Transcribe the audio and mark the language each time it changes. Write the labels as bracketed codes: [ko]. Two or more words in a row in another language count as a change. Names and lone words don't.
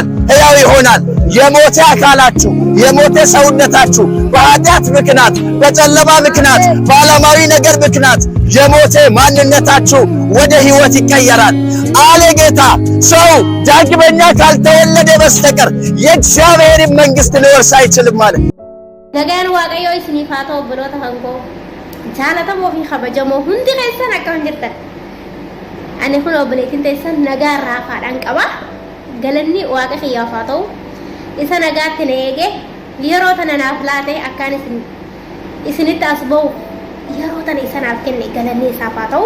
[am] ሕያው ይሆናል። የሞተ አካላችሁ፣ የሞተ ሰውነታችሁ በኃጢአት ምክንያት፣ በጨለማ ምክንያት፣ በዓለማዊ ነገር ምክንያት የሞተ ማንነታችሁ ወደ ሕይወት ይቀየራል አለ ጌታ። ሰው ዳግመኛ ካልተወለደ በስተቀር የእግዚአብሔርን መንግሥት ሊወርስ አይችልም አለ። [om] Nagaan waaqayyoo isiniif haa ta'u obboloota hangoo jaallatamoo fi kabajamoo hundi keessan akkam jirtan. Ani kun obboleettiin teessan nagaa irraa afaadhaan qaba. Galanni waaqa kiyyaaf haa ta'u isa nagaatti na eege yeroo tana naaf laate akkaan isinitti as ba'u yeroo tana isa naaf kenne galanni isaaf haa ta'u.